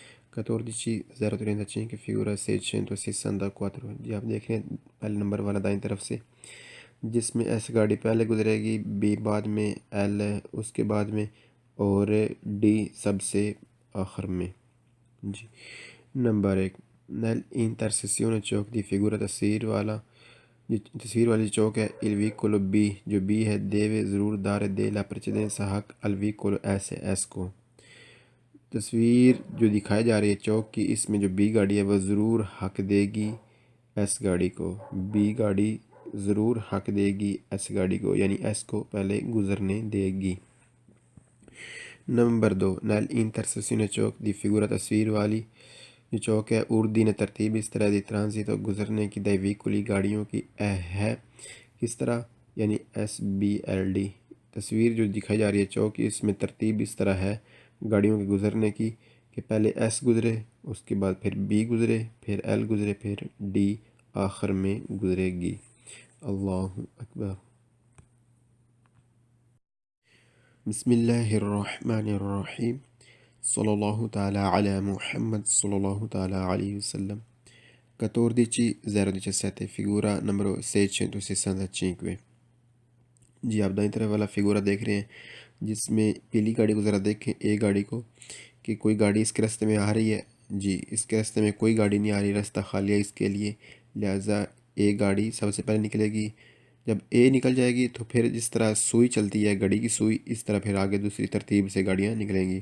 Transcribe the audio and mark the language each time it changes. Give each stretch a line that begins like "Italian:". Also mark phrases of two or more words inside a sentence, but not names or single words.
Italian: 1435 figura 664۔
Urdu: جی آپ دیکھ رہے ہیں پہلے نمبر والا دائیں طرف سے جس میں ایس گاڑی پہلے گزرے گی، بی بعد میں، ایل اس کے بعد میں اور ڈی سب سے آخر میں۔ جی نمبر 1،
Italian: nell'intersezione ciò di figura
Urdu: تصویر والی چوک ہے
Italian: il vicolo
Urdu: بی جو بی ہے deve ضرور
Italian: dar de la precedenza
Urdu: حق
Italian: al vicolo
Urdu: ایس کو۔ تصویر جو دکھائی جا رہی ہے چوک کی اس میں جو بی گاڑی ہے وہ ضرور حق دے گی ایس گاڑی کو، بی گاڑی ضرور حق دے گی ایس گاڑی کو یعنی ایس کو پہلے گزرنے دے گی۔ نمبر 2،
Italian: nell'intersezione ciò di figura
Urdu: تصویر والی جو چوک ہے اردین ترتیب اس طرح
Italian: di transito
Urdu: گزرنے کی
Italian: dai vicoli
Urdu: گاڑیوں کی ہے کس طرح یعنی ایس بی ایل ڈی۔ تصویر جو دکھائی جا رہی ہے چوک کی اس میں ترتیب اس طرح ہے گاڑیوں کے گزرنے کی کہ پہلے ایس گزرے اس کے بعد پھر بی گزرے پھر ایل گزرے پھر ڈی آخر میں گزرے گی۔
Arabic: اللہ اکبر۔ بسم اللہ الرحمن الرحیم، صلی اللہ تعالی علی محمد صلی اللہ تعالی علیہ وسلم۔
Italian: 1417 figura numero 665۔
Urdu: جی آپ دائیں طرف والا فگورا دیکھ رہے ہیں جس میں پیلی گاڑی گزرا دیکھیں اے گاڑی کو کہ کوئی گاڑی اس کے راستے میں آ رہی ہے۔ جی اس کے راستے میں کوئی گاڑی نہیں آ رہی، راستہ خالی ہے اس کے لیے، لہٰذا اے گاڑی سب سے پہلے نکلے گی۔ جب اے نکل جائے گی تو پھر جس طرح سوئی چلتی ہے گھڑی کی سوئی اس طرح پھر آگے دوسری ترتیب سے گاڑیاں نکلیں گی۔